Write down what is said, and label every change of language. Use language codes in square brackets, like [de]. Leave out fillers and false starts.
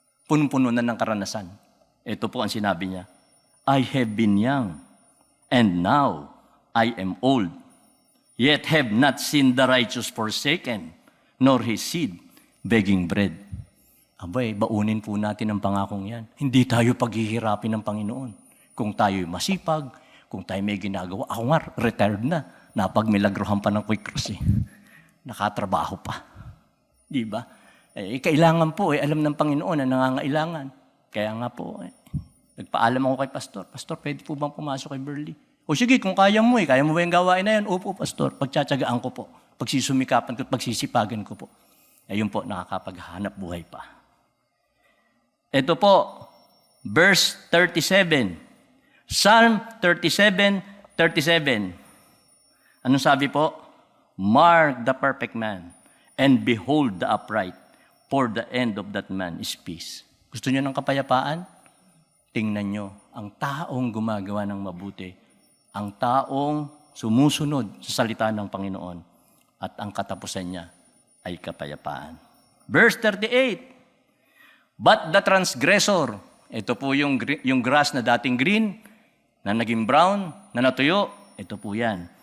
[tl] Punong-puno na ng karanasan. Ito po ang sinabi niya. [en] I have been young, and now I am old. Yet have not seen the righteous forsaken, nor his seed begging bread. [tl] Abay, baunin po natin ang pangakong yan. Hindi tayo paghihirapin ng Panginoon. Kung tayo'y masipag, kung tayo may ginagawa. Ako nga, retired na. Napagmilagrohan pa ng Quick Cross eh. Nakatrabaho pa. Di ba? Kailangan po alam ng Panginoon na nangangailangan. Kaya nga po, nagpaalam ako kay Pastor. Pastor, pwede po bang pumasok kay Burley? O sige, kung kaya mo kaya mo ba yung gawain na yan? Opo, Pastor. Pagtsatsagaan ko po. Pagsusumikapan ko, pagsisipagan ko po. Ayun po, nakakapaghanap buhay pa. Ito po, verse 37. Psalm 37:37. Anong sabi po? [en] Mark the perfect man, and behold the upright, for the end of that man is peace. [tl] Gusto niyo ng kapayapaan? Tingnan niyo ang taong gumagawa ng mabuti, ang taong sumusunod sa salita ng Panginoon, at ang katapusan niya ay kapayapaan. Verse 38. [en] But the transgressor, [tl] ito po yung grass na dating green, na naging brown, na natuyo, ito po yan.